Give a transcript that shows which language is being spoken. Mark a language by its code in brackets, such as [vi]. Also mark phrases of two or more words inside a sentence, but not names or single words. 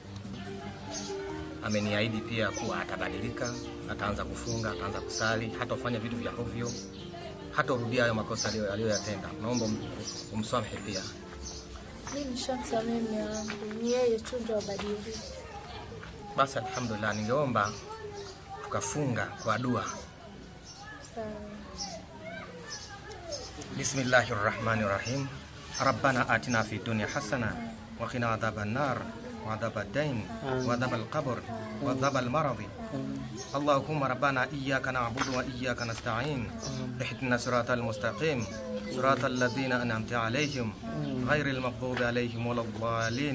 [sw] Ameniahidi pia kuwa atabadilika, ataanza kufunga, ataanza kusali, hatafanya vitu vya ovyo, hatarudia hayo makosa aliyoyatenda. Naomba umsamehe pia. Mimi nishamsamehe mume wangu, ni yeye tu ndio abadilike. Basi alhamdulillah, ningeomba tukafunga kwa dua. Sawa. Bismillahirrahmanirrahim. [ar] ربنا آتنا في الدنيا حسنة وقنا عذاب النار وعذاب الدين وعذاب القبر وعذاب المرض. اللهم ربنا إياك نعبد وإياك نستعين اهدنا الصراط المستقيم صراط الذين أنعمت عليهم غير المغضوب عليهم ولا الضالين.